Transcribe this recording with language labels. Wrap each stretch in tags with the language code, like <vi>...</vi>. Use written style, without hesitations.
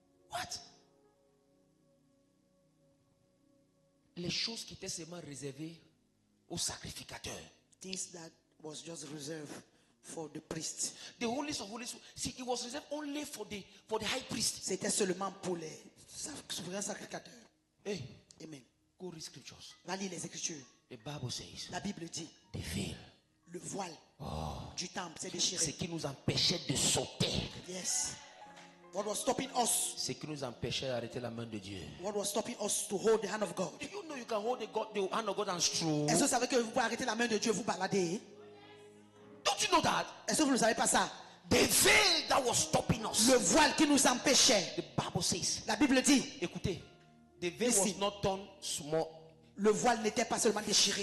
<en>What?</en> <fr>Les choses qui étaient seulement réservées aux sacrificateurs.</fr> <en>Things that was just reserved for the priest. The holiest of holies. See, it was reserved only for the high priest.</en> <fr>C'était seulement pour les souverains sacrificateurs.</fr> <en>Hey, Amen. go read scriptures.</en> <fr>Va lire les Écritures.</fr> <en>The Bible says</en> <fr>La Bible dit,</fr> <en>the veil,</en> <fr>le voile du temple s'est ce déchiré. qui nous empêchait de sauter,</fr> <en>Yes. What was stopping us?</en> <fr>ce qui nous empêchait d'arrêter la main de Dieu.</fr> <en>What was stopping us to hold the hand of God? Do you know you can hold the hand of God and stroll?</en> <fr>Est-ce que vous savez que vous pouvez arrêter la main de Dieu, vous balader?</fr> <en>Don't you know that?</en> <fr>Est-ce que vous ne savez pas ça?</fr> <en>The veil that was stopping us.</en> <fr>Le voile qui nous empêchait.</fr> <en>The Bible says.</en> <fr>La Bible dit, Écoutez,</fr> <en>the veil</en> <fr>Ici.</fr> <en>was not torn small</en> <fr>le voile n'était pas seulement déchiré.</fr>